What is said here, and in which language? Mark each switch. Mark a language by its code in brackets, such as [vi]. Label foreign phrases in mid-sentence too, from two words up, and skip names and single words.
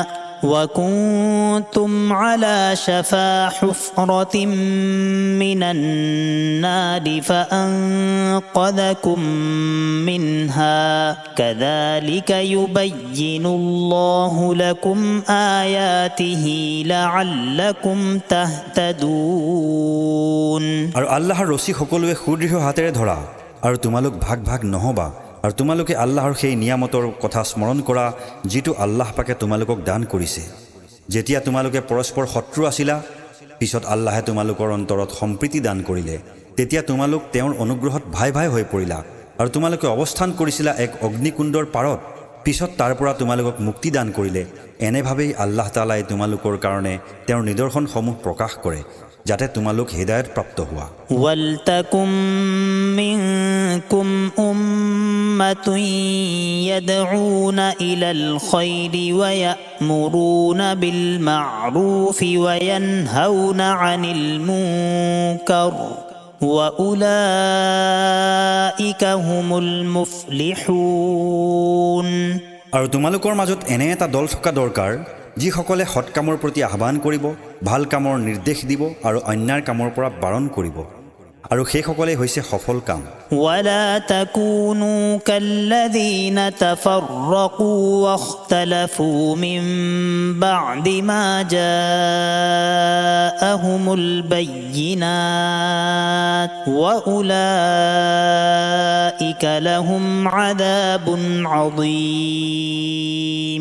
[ar] وكنتم على شفا حفرة من النار فأنقذكم منها كذلك يبين الله لكم آياته لعلكم تهتدون. [as] আৰু আল্লাহৰ ৰছী সকলোৱে সুদৃঢ় হাতেৰে ধৰা আৰু তোমালোক ভাগ ভাগ নহবা আৰু তোমালোকে আল্লাহৰ সেই নিয়ামতৰ কথা স্মৰণ কৰা যিটো আল্লাহ পাকে তোমালোকক দান কৰিছে. যেতিয়া তোমালোকে পৰস্পৰ শত্ৰু আছিলা পিছত আল্লাহে তোমালোকৰ অন্তৰত সম্প্ৰীতি দান কৰিলে তেতিয়া তোমালোক তেওঁৰ অনুগ্ৰহত ভাই ভাই হৈ পৰিলা আৰু তোমালোকে অৱস্থান কৰিছিলা এক অগ্নিকুণ্ডৰ পাৰত পিছত তাৰ পৰা তোমালোকক মুক্তি দান কৰিলে. এনেভাৱেই আল্লাহ তাআলাই তোমালোকৰ কাৰণে তেওঁৰ নিদৰ্শনসমূহ প্ৰকাশ কৰে যাতে তোমালোক হিদায়ত প্ৰাপ্ত হোৱা. [ar] ولتكن منكم أمة يدعون إلى الخير ويأمرون بالمعروف وينهون عن المنكر وأولئك هم المفلحون. [as] আৰু তোমালোকৰ মাজত এনে এটা দল থকা দৰকাৰ যিসকলে সৎ কামৰ প্ৰতি আহ্বান কৰিব, ভাল কামৰ নিৰ্দেশ দিব আৰু অন্যাৰ কামৰ পৰা বাৰণ কৰিব আৰু সেইসকলে হৈছে সফল কাম. [ar] ولا تكونوا كالذين تفرقوا واختلفوا من بعد ما جاءهم البينات وأولئك لهم عذاب عظيم.